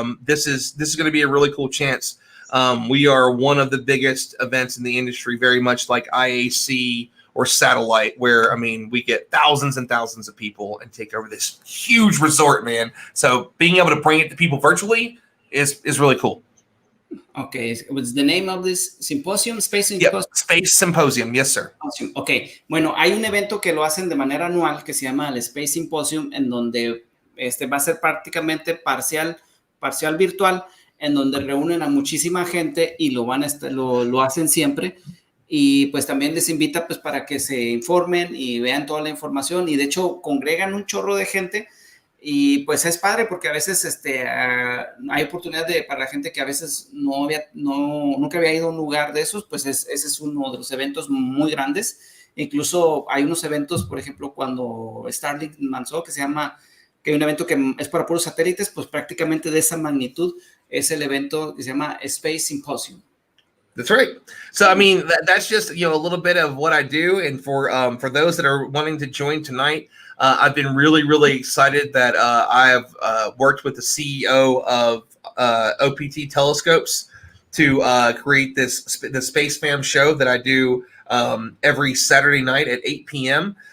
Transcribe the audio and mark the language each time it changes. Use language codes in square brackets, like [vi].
[en] This is going to be a really cool chance. We are one of the biggest events in the industry, very much like IAC or Satellite, where, I mean, we get thousands and thousands of people and take over this huge resort, man. So being able to bring it to people virtually is really cool. Okay, what's the name of this symposium? Space Symposium. Yep, Space Symposium, yes, sir. [es] Okay, bueno, hay un evento que lo hacen de manera anual que se llama el Space Symposium, en donde va a ser prácticamente parcial virtual, en donde reúnen a muchísima gente y lo hacen siempre. Y pues también les invita pues para que se informen y vean toda la información y de hecho congregan un chorro de gente y pues es padre porque a veces hay oportunidad para la gente que a veces nunca había ido a un lugar de esos, pues ese es uno de los eventos muy grandes. Incluso hay unos eventos, por ejemplo, cuando Starlink lanzó, que hay un evento que es para puros satélites, pues prácticamente de esa magnitud es el evento que se llama Space Symposium. [en] That's right. So, I mean, that's just, a little bit of what I do. And for those that are wanting to join tonight, I've been really, really excited that I have worked with the CEO of OPT Telescopes to create the Space Fam show that I do every Saturday night at 8 p.m.